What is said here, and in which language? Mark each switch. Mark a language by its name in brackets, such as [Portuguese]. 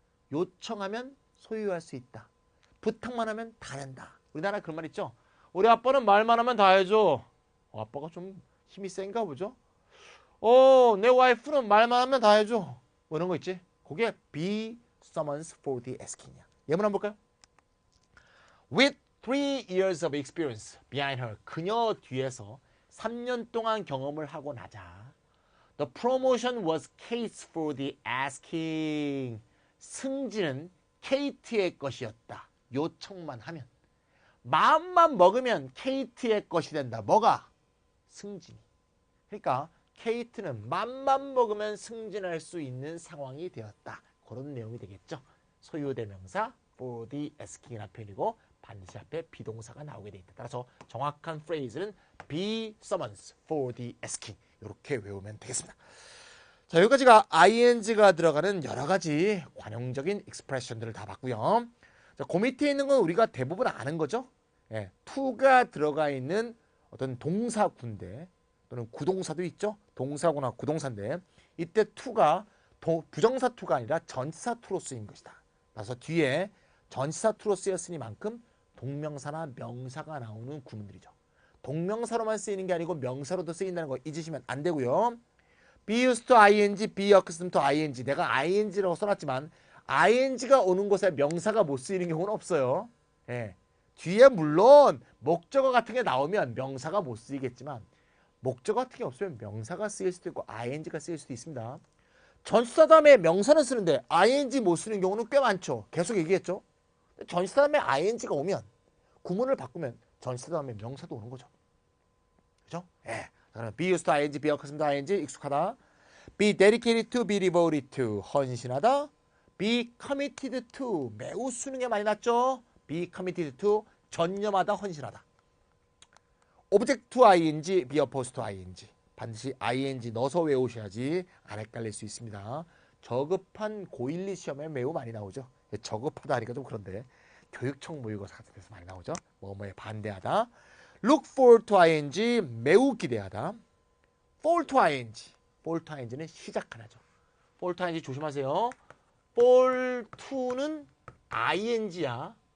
[Korean] 요청하면 소유할 수 있다. 부탁만 하면 다 된다. 우리나라 그런 말 있죠. 우리 아빠는 말만 하면 다 해줘. 아빠가 좀 힘이 센가 보죠. 내 와이프는 말만 하면 다 해줘. 뭐 이런 거 있지. 그게 be someone's for the asking이야. 예문 한번 볼까요? [English] With 3 years of experience behind her. [Korean] 그녀 뒤에서 3년 동안 경험을 하고 나자. [English] The promotion was Kate's for the asking. [Korean] 승진은 케이트의 것이었다. 요청만 하면. 마음만 먹으면 케이트의 것이 된다. 뭐가? 승진이. 그러니까 케이트는 맘만 먹으면 승진할 수 있는 상황이 되었다. 그런 내용이 되겠죠. 소유대명사 for the asking이라는 표현이고 반드시 앞에 비동사가 나오게 돼 있다. 따라서 정확한 프레이즈는 be someone's for the asking. 이렇게 외우면 되겠습니다. 자, 여기까지가 ing가 들어가는 여러 가지 관용적인 익스프레션들을 다 봤고요. 자, 그 밑에 있는 건 우리가 대부분 아는 거죠. 예, to가 들어가 있는 어떤 동사군데 또는 구동사도 있죠. 동사구나 구동사인데 이때 to가 부정사 to가 아니라 전치사 to로 쓰인 것이다. 그래서 뒤에 전치사 to로 쓰였으니만큼 동명사나 명사가 나오는 구문들이죠. 동명사로만 쓰이는 게 아니고 명사로도 쓰인다는 거 잊으시면 안 되고요. be used to ing, be accustomed to ing. 내가 ing라고 써놨지만 ing가 오는 곳에 명사가 못 쓰이는 경우는 없어요. 예. 뒤에 물론 목적어 같은 게 나오면 명사가 못 쓰이겠지만 목적어 같은 게 없으면 명사가 쓰일 수도 있고 ing가 쓰일 수도 있습니다. 전치사 다음에 명사는 쓰는데 ing 못 쓰는 경우는 꽤 많죠. 계속 얘기했죠. 전치사 다음에 ing가 오면 구문을 바꾸면 전치사 다음에 명사도 오는 거죠. 그죠? 예. be used to ing, be accustomed to ing 익숙하다. be dedicated to, be devoted to 헌신하다. be committed to 매우 쓰는 게 많이 났죠. be committed to 전념하다, 헌신하다. object to ing, be opposed to ing 반드시 ing 넣어서 외우셔야지 안 헷갈릴 수 있습니다. 저급한 고1, 2 시험에 매우 많이 나오죠. 저급하다 하니까 좀 그런데 교육청 모의고사 같은 데서 많이 나오죠. 뭐뭐에 반대하다. look forward to ing 매우 기대하다. fall to ing fall to ing는 시작하나죠. fall to ing 조심하세요. fall to는 ing야.